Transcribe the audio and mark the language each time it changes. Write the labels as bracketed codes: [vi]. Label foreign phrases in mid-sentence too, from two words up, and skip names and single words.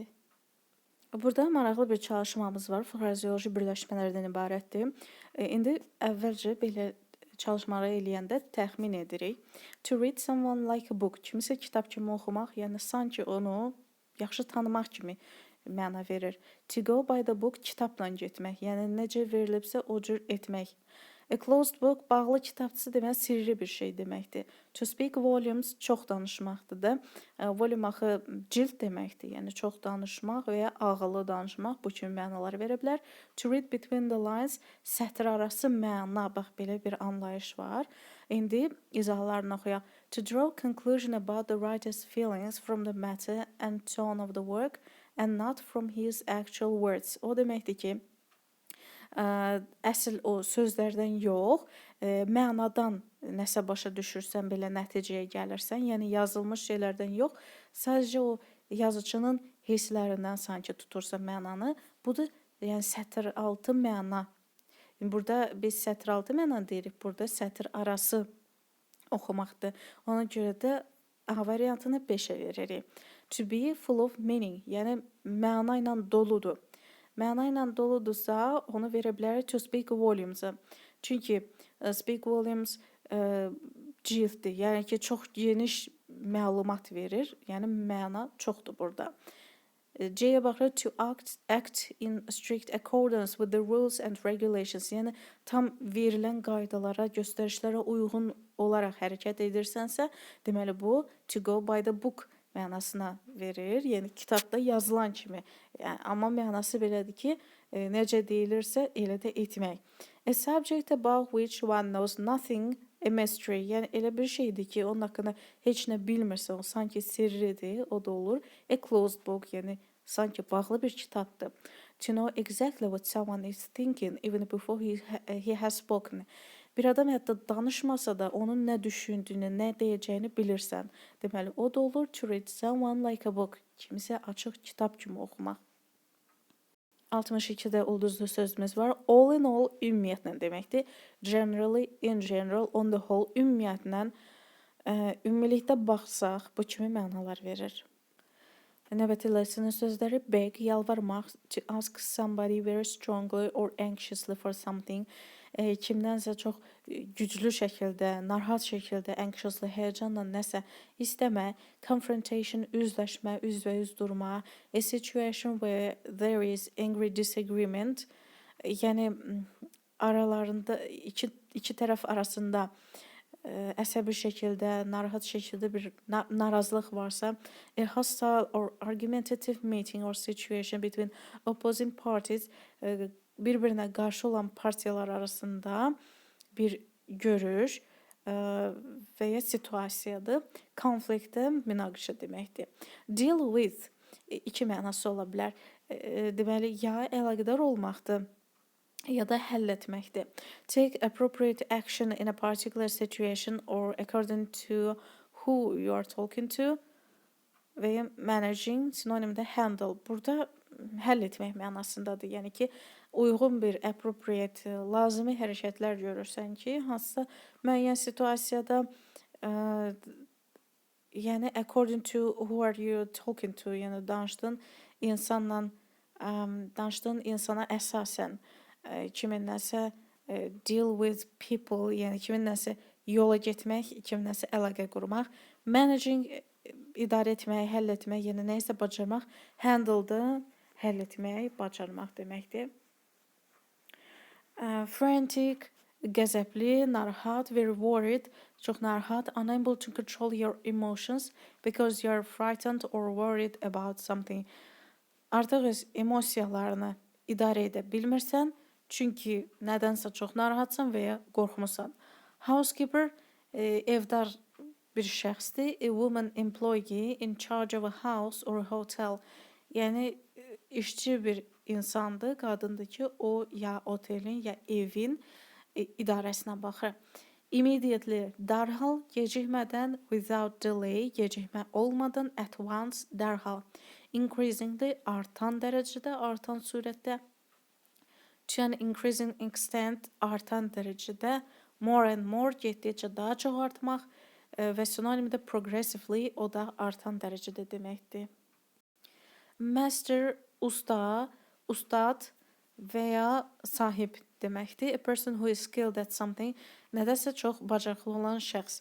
[az] Burada maraqlı bir çalışmamız var. Frazeoloji birləşmələrdən ibarətdir. İndi əvvəlcə belə çalışmaları eləyəndə təxmin edirik. [en] To read someone like a book. [az] Kimisə kitab kimi oxumaq, yəni sanki onu yaxşı tanımaq kimi məna verir. [en] To go by the book [az] kitabla getmək, yəni necə verilibsə o cür etmək. [en] A closed book [az] bağlı kitabçı demək sirri bir şey deməkdir. [en] To speak volumes [az] çox danışmaqdır da. Volume axı cild deməkdir. Yəni çox danışmaq və ya ağıllı danışmaq bu kimi mənalar verə bilər. [en] To read between the lines [az] sətr arası məna, bax belə bir anlayış var. İndi izahlarını oxuyaq. [en] To draw conclusion about the writer's feelings from the matter and tone of the work and not from his actual words. [az] O deməkdir ki, əsl o sözlərdən yox, mənadan nəsə başa düşürsən, belə nəticəyə gəlirsən, yəni yazılmış şeylərdən yox, sadəcə o yazıcının hisslərindən sanki tutursan mənanı. Bu da yəni sətr altı məna. Burada biz sətr altı məna deyirik, burada sətr arası oxumaqdır. Ona görə də A variantını 5-ə veririk. [en] To be full of meaning, [az] yəni məna ilə doludur. Məna ilə doludursa, onu verə bilərik [en] to speak volumes- [az] a. Çünki [en] speak volumes [az] cilddir, yəni ki, çox geniş məlumat verir, yəni məna çoxdur burada. C-yə baxırıq, [en] to act in strict accordance with the rules and regulations, [az] yəni tam verilən qaydalara, göstərişlərə uyğun olaraq hərəkət edirsənsə, deməli bu [en] to go by the book [az] mənasına verir. Yəni kitabda yazılan kimi. Yəni, amma mənası belədir ki, necə deyilirsə elə də etmək. [en] A subject about which one knows nothing, a mystery. [az] Yəni elə bir şeydir ki, onun haqqında heç nə bilmirsə, o sanki sirridir, o da olur. [en] A closed book, [az] yəni sanki bağlı bir kitabdır. [en] To know exactly what someone is thinking even before he has spoken. [az] Bir adam hətta danışmasa da onun nə düşündüyünü, nə deyəcəyini bilirsən. Deməli, o da olur [en] to read someone like a book. [az] Kimisə açıq kitab kimi oxumaq. 62-də ulduzlu sözümüz var. [en] All in all, [az] ümumiyyətlə deməkdir. [en] Generally, in general, on the whole, [az] ümumiyyətlə, ümumilikdə baxsaq, bu kimi mənalar verir. Növbəti lesson sözləri beg, yalvarmaq, [en] to ask somebody very strongly or anxiously for something. [az] Kimdənsə çox güclü şəkildə, narahat şəkildə, anxiously, həyəcanla nəsə istəmə, confrontation, üzləşmə, üzbəüz durma, [en] a situation where there is angry disagreement, [az] yəni aralarında iki tərəf arasında əsəbi şəkildə, narahat şəkildə bir narazılıq varsa, [en] a hostile or argumentative meeting or situation between opposing parties, [az] bir-birinə qarşı olan partiyalar arasında bir görüş və ya situasiyadır. Konfliktdə münaqişə deməkdir. [en] Deal with [az] iki mənası ola bilər. Deməli, ya əlaqədar olmaqdır, ya da həll etməkdir. [en] Take appropriate action in a particular situation or according to who you are talking to [az] və ya [en] managing sinonimdə handle. [az] Burada həll etmək mənasındadır. Yəni ki, uyğun bir appropriate, lazımi hərəkətlər görürsən ki, hansısa müəyyən situasiyada [en] yəni according to who are you talking to, [az] yəni danışdığın insana əsasən kiminləsə [en] deal with people, [az] yəni kiminləsə yola getmək, kiminləsə əlaqə qurmaq, managing idarə etmək, həll etmək, yəni nəyisə bacarmaq, handle-da həll etmək, bacarmaq deməkdir. Frantic, qəzəbli, narahat, [en] very worried, [az] çox narahat, [en] unable to control your emotions because you are frightened or worried about something. [az] Artıq öz emosiyalarını idarə edə bilmirsən, çünki nədənsə çox narahatsan və ya qorxmusan. Housekeeper, evdar bir şəxsdir, [en] a woman employee in charge of a house or a hotel. [az] Yəni işçi bir insandır, qadındır ki, o ya otelin, ya evin idarəsinə baxır. Immediately, dərhal, gecikmədən, [en] without delay, [az] gecikmə olmadan, [en] at once, [az] dərhal. increasingly artan dərəcədə, artan sürətdə, [en] to an increasing extent [az] artan dərəcədə, [en] more and more [az] getdikcə daha çox artmaq və sinonimi də progressively o da artan dərəcədə deməkdir. Master usta, ustad və ya sahib deməkdir. [en] A person who is skilled at something, [az] nədəsə çox bacarıqlı olan şəxs.